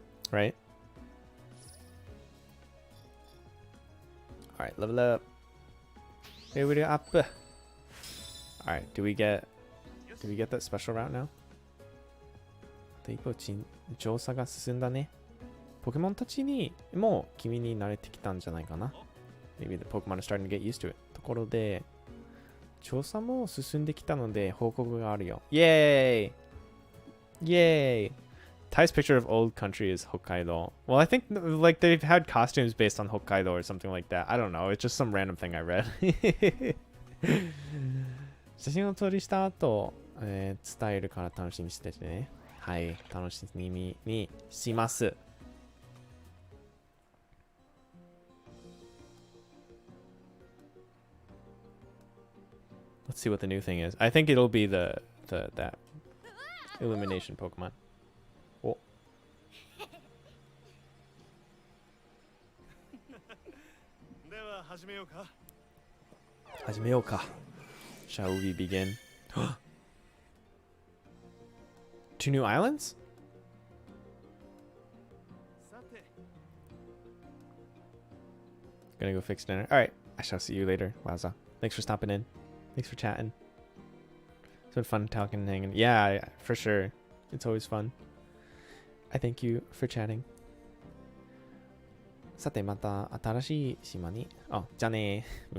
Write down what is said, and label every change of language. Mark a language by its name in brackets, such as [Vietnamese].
[English] Right? Alright, level up. Level up. Alright, do we get that special route now? [Japanese] 一歩調査が進んだね。ポケモンたちにもう君に慣れてきたんじゃないかな。 [English] Maybe the Pokemon are starting to get used to it. [Japanese] ところで、調査も進んできたので報告があるよ。 [English] Yay! Yay! Ty's picture of old country is Hokkaido. Well, I think like they've had costumes based on Hokkaido or something like that. I don't know. It's just some random thing I read. [Japanese] 写真を撮りした後、伝えるから楽しみにしててね。はい、楽しみにします。 [English] Let's see what the new thing is. I think it'll be that illumination Pokemon. Oh. [Japanese] では始めようか。始めようか。 [English] Shall we begin? 2 new islands? Gonna go fix dinner. Alright, I shall see you later, Waza. Thanks for stopping in. Thanks for chatting. It's been fun talking and hanging. Yeah, for sure. It's always fun. I thank you for chatting. [Japanese] さてまた新しい島に、じゃあねー。